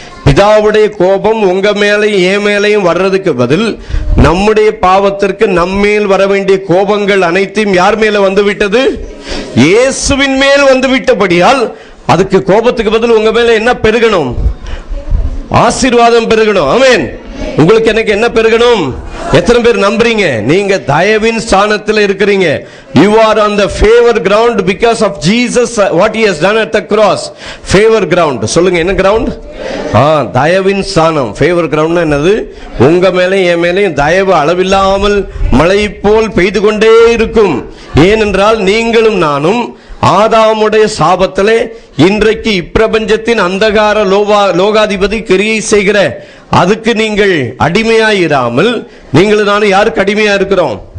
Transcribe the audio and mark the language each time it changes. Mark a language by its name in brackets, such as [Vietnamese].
[Tamil] பிதாவுடைய கோபம் உங்க மேலையும் என் மேலையும் வர்றதுக்கு பதில் நம்முடைய பாவத்திற்கு நம்மேல் வர வேண்டிய கோபங்கள் அனைத்தையும் யார் மேல வந்து விட்டது? இயேசுவின் மேல் வந்து விட்டபடியால் அதுக்கு கோபத்துக்கு பதில் உங்க மேல என்ன பெருகணும்? ஆசீர்வாதம் பெருகணும். ஆமென். உங்களுக்கு எனக்கு என்ன பெருகணும்? எத்தனை பேர் நம்புறீங்க? நீங்க தயவின் ஸ்தானத்தில் இருக்கிறீங்க. [English] You are on the favor ground because of Jesus, what he has done at the cross. Favor ground. [Tamil] சொல்லுங்க, என்ன கிரவுண்ட்? தயவின் ஸ்தானம். [English] favor ground என்னது? [Tamil] உங்க மேலே என் மேலேயும் தயவு அளவில்லாமல் மழை போல் பெய்து கொண்டே இருக்கும். ஏனென்றால் நீங்களும் நானும் ஆதாமுடைய சாபத்திலே இன்றைக்கு இப்பிரபஞ்சத்தின் அந்தகார லோகாதிபதி கிரியை செய்கிற அதுக்கு நீங்கள் அடிமையாயிராமல், நீங்களும் நானும் யாருக்கு அடிமையா இருக்கிறோம்?